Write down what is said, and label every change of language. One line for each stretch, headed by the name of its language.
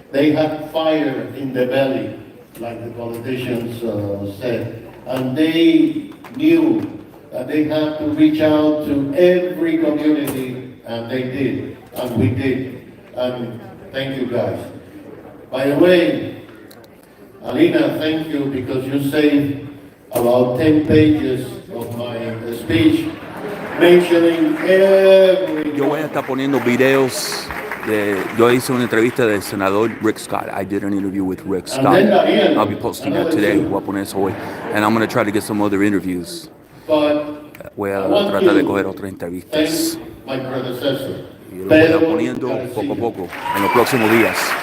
English: They had fire in the belly, like the politicians said, and they knew that they had to reach out to every community, and they did, and we did. And thank you guys. By the way, Alina, thank you because you saved about 10 pages of my speech mentioning every...
Spanish: Yo voy a estar poniendo videos yo hice una entrevista del senador Rick Scott.
English: I did an interview with Rick Scott. I'll be posting that today.
Spanish: Voy a poner eso hoy.
English: And I'm going to try to get some other interviews.
Spanish: Voy a tratar de coger otras entrevistas.
English: My predecessor.
Spanish: Y lo voy a estar poniendo poco a poco en los próximos días.